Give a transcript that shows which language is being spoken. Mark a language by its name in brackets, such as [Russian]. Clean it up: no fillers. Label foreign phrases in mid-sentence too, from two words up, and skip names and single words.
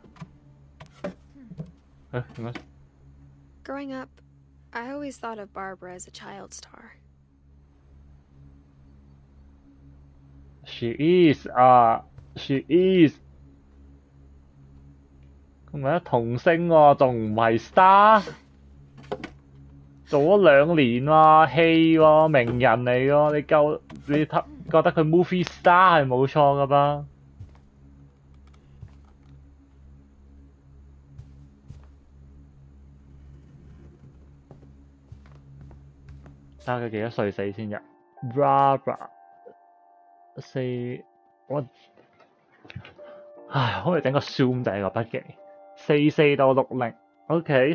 [Cantonese] 點解？ [English] Growing up, I always thought of Barbara as a child star. She is she is。 [Cantonese] 咁咪童星喎，仲唔係 star？做咗2年喎，戲喎，名人嚟喎，你覺得佢 [English] movie star [Cantonese] 係冇錯噶噃？睇下佢幾多歲死先入 Barbara 4，我唉，可唔可以整個 zoom 仔個筆記？44到60。O.K.